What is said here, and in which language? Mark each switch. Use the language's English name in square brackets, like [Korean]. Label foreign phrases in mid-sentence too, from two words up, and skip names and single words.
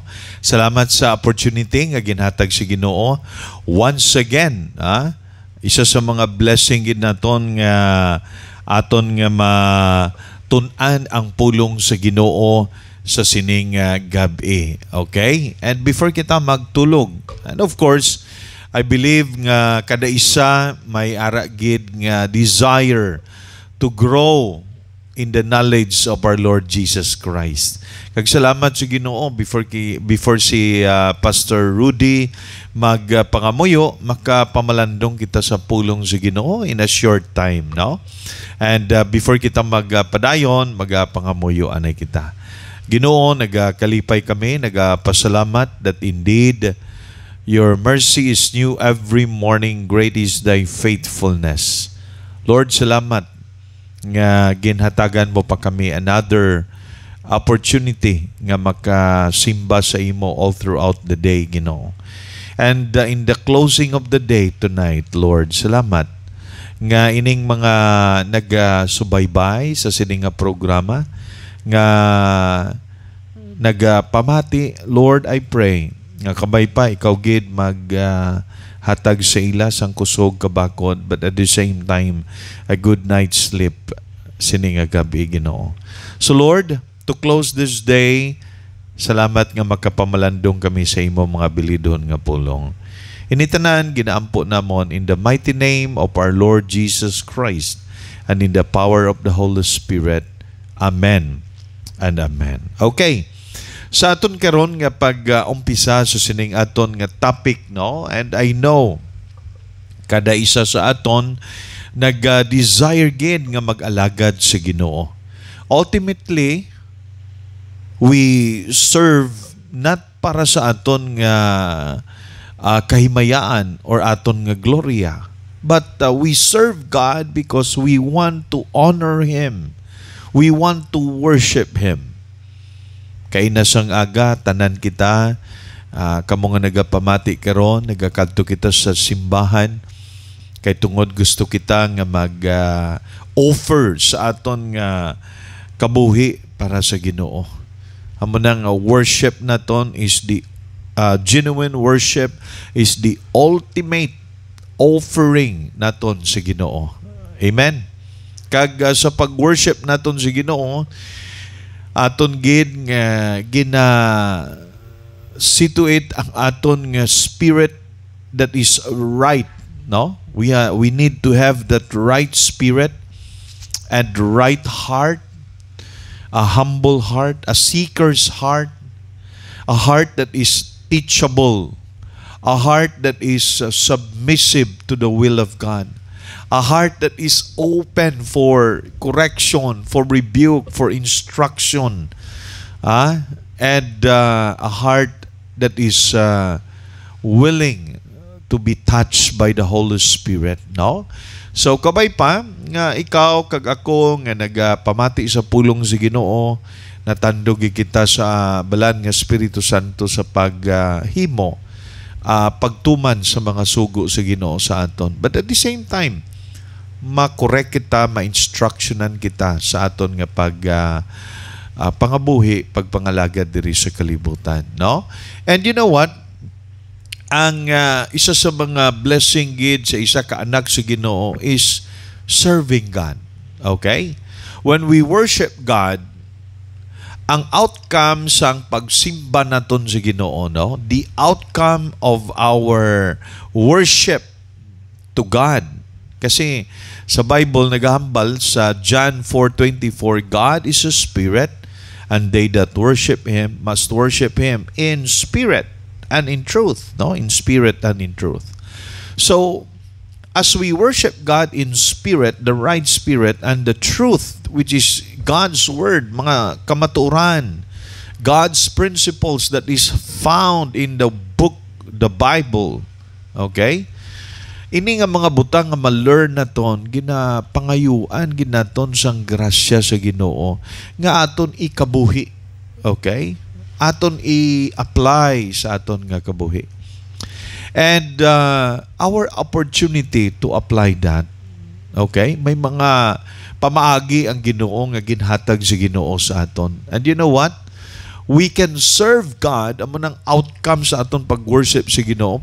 [Hiligaynon] Salamat sa opportunity nga ginhatag si Ginoo [English] once again, [Hiligaynon] isa sa mga blessing gid naton nga aton nga matun-an ang pulong sa Ginoo sa sining gabi. [English] Okay? And before [Hiligaynon] kita magtulog, [English] and of course, I believe [Hiligaynon] nga kada isa may ara gid nga [English] desire to grow in the knowledge of our Lord Jesus Christ. [Hiligaynon] Kag salamat sa Ginoo before si Pastor Rudy magpangamuyo, makapamalandong kita sa pulong sa Ginoo [English] in a short time, [Hiligaynon] no? [English] And before [Hiligaynon] kita magpadayon, magpangamuyo anay kita. Ginoo, nagakalipay kami, nagapasalamat [English] that indeed your mercy is new every morning, great is thy faithfulness. Lord, [Hiligaynon] salamat nga ginhatagan mo pa kami [English] another opportunity [Hiligaynon] nga makasimba sa imo [English] all throughout the day, [Hiligaynon] Ginoo. [English] And in the closing of the day tonight, Lord, [Hiligaynon] salamat nga ining mga nagasubaybay sa sining nga programa nga nagpamati. [English] Lord, I pray [Hiligaynon] nga kabay pa ikaw gid hatag sa ila sang kusog kabakod, [English] but at the same time a good night's sleep [Hiligaynon] sining nga gabi, Ginoo. [English] So Lord, to close this day, [Hiligaynon] salamat nga makapamalandong kami sa imo mga bilidon nga pulong. Initanan, ginaampo namon [English] in the mighty name of our Lord Jesus Christ and in the power of the Holy Spirit. Amen and amen. Okay. [Hiligaynon] Sa aton karon nga pag-umpisa sa sining aton nga topic, no? [English] And I know [Hiligaynon] kada isa sa aton nag-desire gid nga mag-alagad sa Ginoo. [English] Ultimately, we serve not [Hiligaynon] para sa aton nga kahimayaan or aton nga gloria, [English] but we serve God because we want to honor Him. We want to worship Him. [Hiligaynon] Kay nasang aga, tanan kita, kamo nga nagapamati karon, nagakadto kita sa simbahan, kay tungod gusto kita nga mag-offer sa aton nga kabuhi para sa Ginoo. Amo nang [English] worship naton is the genuine worship is the ultimate offering [Hiligaynon] naton sa Ginoo. [English] Amen. [Hiligaynon] Kag sa pag-worship naton sa Ginoo, aton gid nga situate ang aton nga spirit [English] that is right, [Hiligaynon] no? [English] We need to have that right spirit and right heart, a humble heart, a seeker's heart, a heart that is teachable, a heart that is submissive to the will of God, a heart that is open for correction, for rebuke, for instruction, and a heart that is willing to be touched by the Holy Spirit, no? [Hiligaynon] So kabay pa nga ikaw kag ako nga nagapamati sa pulong sa Ginoo, natandog kita sa balan nga Espiritu Santo sa paghimo, pagtuman sa mga sugo sa Ginoo sa aton. [English] But at the same time, [Hiligaynon] makorek kita, ma-instructionan kita sa aton nga pangabuhi, pagpangalagad diri sa kalibutan, no? [English] And you know what? [Hiligaynon] Ang isa sa mga blessing gid sa isa ka anak sa Ginoo [English] is serving God. Okay? When we worship God, [Hiligaynon] ang outcome sang pagsimba naton sa Ginoo, no? [English] The outcome of our worship to God. [Hiligaynon] Kasi sa Bible nagahambal sa [English] John 4:24, God is a spirit, and they that worship Him must worship Him in spirit and in truth, no? In spirit and in truth. So, as we worship God in spirit, the right spirit, and the truth, which is God's word, [Hiligaynon] mga kamaturan, [English] God's principles that is found in the book, the Bible, okay? [Hiligaynon] Ini nga mga butang nga ma-learn naton, ginapangayuan ginaton sang grasya sa Ginoo nga aton ikabuhi, okay? Aton i-apply sa aton nga kabuhi. [English] And our opportunity to apply that, okay? [Hiligaynon] May mga pamaagi ang Ginoo nga ginhatag sa Ginoo sa aton. [English] And you know what? We can serve God, [Hiligaynon] amo nang outcome sa aton pag-worship sa Ginoo.